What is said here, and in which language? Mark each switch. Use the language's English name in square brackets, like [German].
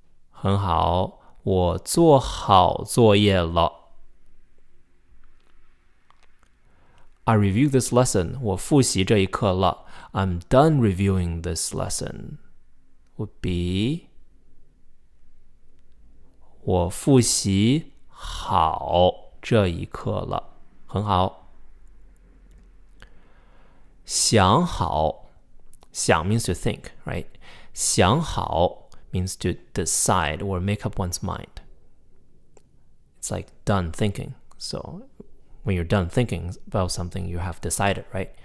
[Chinese] 很好，我做好作业了。 [English] I reviewed this lesson. [Chinese] 我复习这一课了。 [English] I'm done reviewing this lesson. Would be [Chinese] 我复习好这一课了。很好。 [English] 想好，想 means to think, right? 想好 means to decide or make up one's mind. It's like done thinking. So when you're done thinking about something, you have decided, right?